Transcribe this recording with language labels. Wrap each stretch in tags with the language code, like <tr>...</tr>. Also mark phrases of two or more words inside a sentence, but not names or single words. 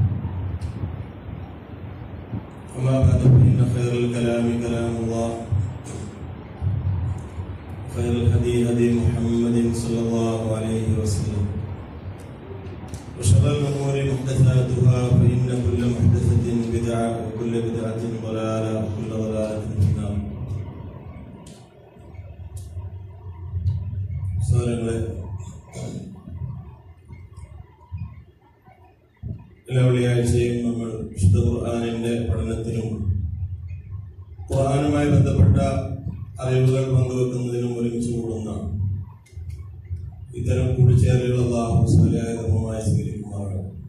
<ar>وما بعد، فإن خير الكلام كلام الله، خير الهدي هدي محمد صلى الله عليه وسلم، وشر الأمور محدثاتها، فإن كل محدثة بدعة وكل بدعة ضلالة وكل ضلالة في النار.</ar> <ml>സഹോദരങ്ങളെ, എല്ലാ വെള്ളിയാഴ്ചയും നമ്മൾ വിശുദ്ധ ഖുർആനിന്റെ പഠനത്തിനും ഖുർആനുമായി ബന്ധപ്പെട്ട അറിവുകൾ പങ്കുവെക്കുന്നതിനും ഒരുമിച്ച് കൂടുന്ന ഇത്തരം കൂടിച്ചേരലുകൾ അല്ലാഹു സ്വീകാര്യമായി സ്വീകരിക്കുമാറാണ്.</ml>